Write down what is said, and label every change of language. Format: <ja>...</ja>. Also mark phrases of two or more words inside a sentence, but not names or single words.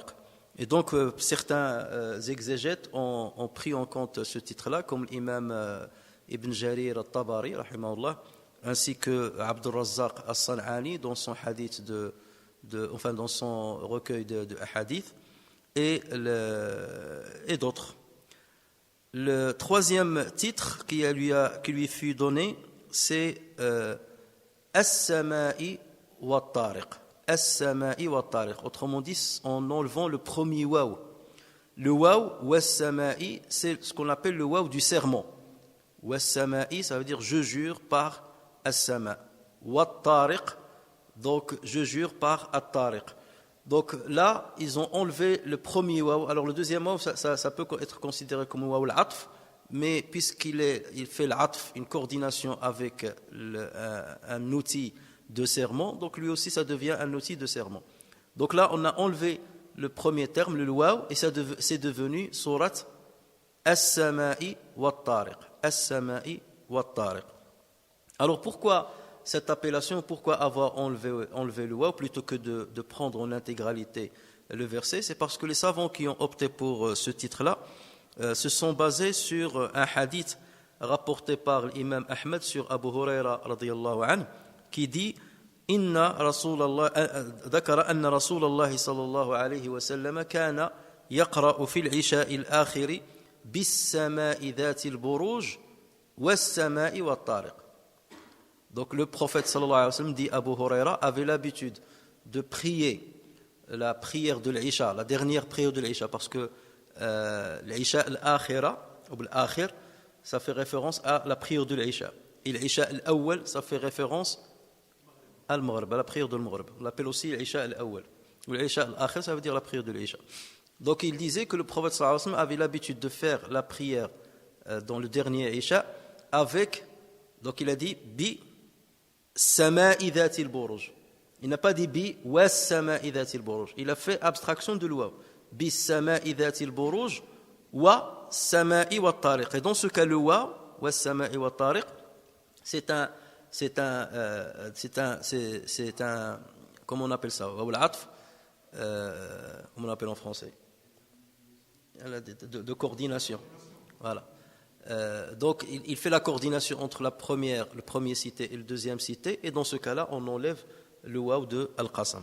<fr>Et donc certains exégètes ont pris en compte ce titre-là, comme l'imam Ibn Jarir al-Tabari, rahimahullah, ainsi que Abdul Razzaq al-San'ani dans son hadith dans son recueil de hadith, et d'autres. Le troisième titre qui lui fut donné, c'est</fr> <ar>السماء والطارق. السماء والطارق.</ar> <fr>Autrement dit, en enlevant le premier waw. Le waw, was-Sama'i, c'est ce qu'on appelle le waw du serment. Was-Sama'i, ça veut dire je jure par As-Sama'. Wat-Tariq, donc je jure par At-Tariq. Donc là, ils ont enlevé le premier waw. Alors le deuxième waw, ça peut être considéré comme</fr> <ar>واو العطف,</ar> <fr>mais puisqu'il fait l'atf, une coordination avec un outil de serment, donc lui aussi ça devient un outil de serment. Donc là, on a enlevé le premier terme, le waw, et c'est devenu sourate</fr> <ar>السماء والطارق. السماء والطارق.</ar> <fr>Alors pourquoi cette appellation, pourquoi avoir enlevé le waw plutôt que de prendre en intégralité le verset? C'est parce que les savants qui ont opté pour ce titre-là se sont basés sur un hadith rapporté par l'imam Ahmed sur Abu Huraira</fr> <ar>رضي الله عنه,</ar> <fr>qui dit</fr> <ar>إن رسول الله ذكر أن رسول الله صلى الله عليه وسلم كان يقرأ في العشاء الآخر بالسماء ذات البروج والسماء والطارق.</ar> <fr>Donc le prophète</fr> <ar>صلى الله عليه وسلم,</ar> <fr>dit Abu Huraira, avait l'habitude de prier la prière de l'Isha, la dernière prière de l'Isha, parce que l'</fr> <ar>العشاء الآخرة,</ar> <fr>ou al-Akhir, ça fait référence à la prière de l'Isha. Et l'</fr> <ar>العشاء الأول,</ar> <fr>ça fait référence à al-Maghrib, à la prière de al-Maghrib. On l'appelle aussi l'</fr> <ar>العشاء الأول.</ar> <fr>Ou l'</fr> <ar>العشاء الآخر,</ar> <fr>ça veut dire la prière de l'Isha. Donc il disait que le prophète</fr> <ar>صلى الله عليه وسلم</ar> <fr>avait l'habitude de faire la prière dans le dernier Isha avec, donc il a dit</fr> <ar>بالسماء ذات البروج.</ar> <fr>Il n'a pas dit</fr> <ar>بوالسماء ذات البروج.</ar> <fr>Il a fait abstraction de l'waw.</fr> <ar>بالسماء ذات البروج والسماء والطارق.</ar> <fr>Et dans ce cas, le waw,</fr> <ar>والسماء والطارق,</ar> <fr>c'est un, comment on appelle ça?</fr> <ar>واو العطف,</ar> <fr>comment on appelle en français? De coordination. Voilà. Donc il fait la coordination entre le premier cité et le deuxième cité, et dans ce cas-là on enlève le waw de Al-Qasam.</fr>